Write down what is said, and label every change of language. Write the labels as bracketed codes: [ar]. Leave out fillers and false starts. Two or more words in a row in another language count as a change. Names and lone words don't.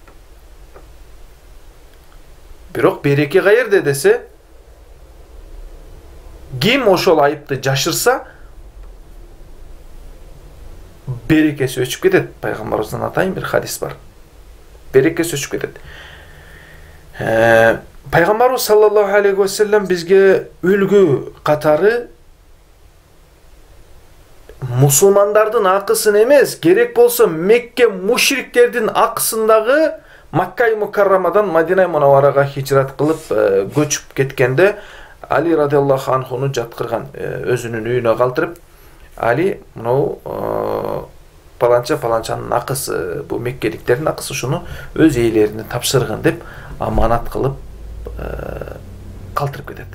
[ky] Бирок береке каерде десе, ким ошол айыпты жашырса, берекеси өчүп кетет. Пайгамбарыбыздан атайын бир хадис бар. Берекеси өчүп кетет. Пайгамбарыбыз [ar] صلى الله عليه وسلم [ky] бизге үлгү катары musulmandардын акысын эмес, керек болсо Мекке мушриктердин акысындагы Макка Мукаррамадан Мадина Мунавварага хижрат кылып көчүп кеткенде Али [ar] رضي الله عنه [ky] жаткырган, өзүнүн үйүнө калтырып, Али мынау паланчанын акысы, бу меккеликтердин акысы, шуну өз ээлерине тапшыргын деп аманат кылып калтырып кетет.